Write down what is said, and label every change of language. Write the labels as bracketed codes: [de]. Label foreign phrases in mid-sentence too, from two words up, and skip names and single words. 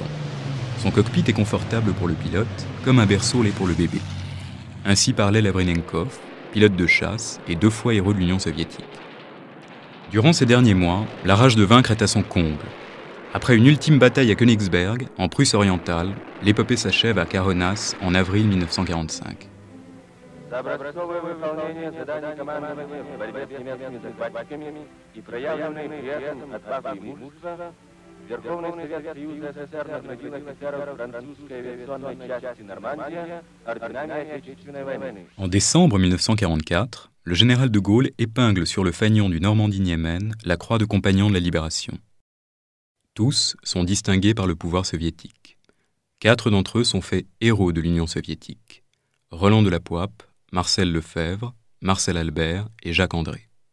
[fr] Son cockpit est confortable pour le pilote, comme un berceau l'est pour le bébé. Ainsi parlait Lavrinenkov, pilote de chasse et 2 fois héros de l'Union soviétique. Durant ces derniers mois, la rage de vaincre est à son comble. Après une ultime bataille à Königsberg, en Prusse orientale, l'épopée s'achève à Caronas en avril 1945. [ru] Образцовое выполнение заданий командования в борьбе с немецкими захватчиками и проявленные при этом отвага и мужество, Верховный Совет Союза СССР наградил офицеров французской авиационной части «Нормандия» орденами Отечественной войны. [fr] En décembre 1944, le général de Gaulle épingle sur le fanion du Normandie-Niemen la croix de compagnon de la Libération. Tous sont distingués par le pouvoir soviétique. 4 d'entre eux sont faits héros de l'Union soviétique. Roland Delipouap, Marcel Lefebvre, Marcel Albert et Jacques André.